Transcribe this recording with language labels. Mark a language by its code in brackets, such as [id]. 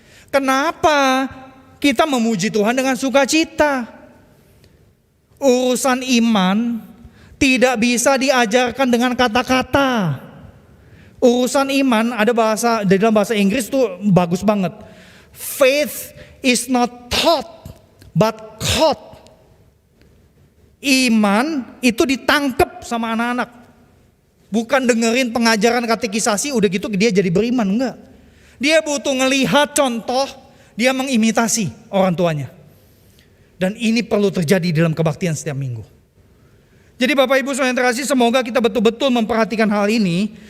[id] Kenapa kita memuji Tuhan dengan sukacita? Urusan iman tidak bisa diajarkan dengan kata-kata. Urusan iman ada bahasa di dalam bahasa Inggris tuh bagus banget. [en] Faith is not taught but caught. [id] Iman itu ditangkap sama anak-anak. Bukan dengerin pengajaran katekisasi udah gitu dia jadi beriman, enggak. Dia butuh ngelihat contoh, dia mengimitasi orang tuanya. Dan ini perlu terjadi dalam kebaktian setiap minggu. Jadi Bapak Ibu Saudara yang terkasih, semoga kita betul-betul memperhatikan hal ini.